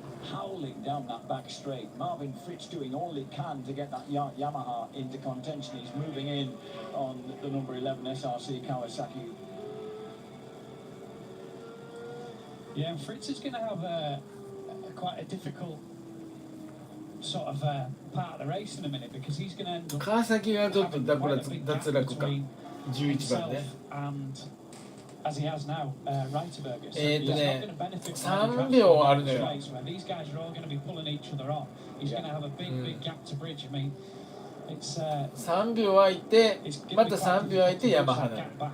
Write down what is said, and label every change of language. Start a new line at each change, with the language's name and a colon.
English: Howling down that back straight. Marvin Fritz doing all he can to get that Yamaha into contention. He's moving in on the number 11 SRC Kawasaki. Yeah, and Fritz is going to have quite a difficult sort of part of the race in a minute because he's going to end up.
Japanese: 川崎がちょっと脱落か。 11番ね。
English: As he has now, Reiterberger. So
Japanese: 3秒あるのよ。
English: These guys are all going to be pulling each other on. He's going to have a big gap to bridge. I mean, it's
Japanese: 3秒空いて、また3秒空いてヤマハなの。